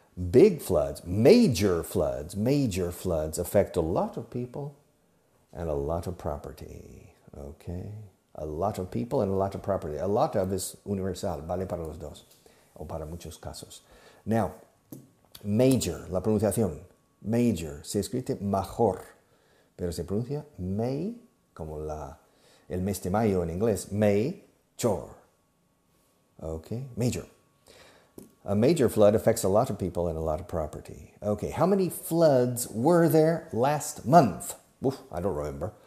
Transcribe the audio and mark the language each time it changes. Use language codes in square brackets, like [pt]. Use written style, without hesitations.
[en] Big floods, major floods affect a lot of people and a lot of property. Okay? A lot of people and a lot of property. A lot of [es] es universal, vale para los dos, o para muchos casos. [en] Now, [es] major, la pronunciación, major, se escribe major, pero se pronuncia may, como el mes de mayo en inglés, major. [en] Okay, major. A major flood affects a lot of people and a lot of property. Okay, how many floods were there last month? Oof, I don't remember.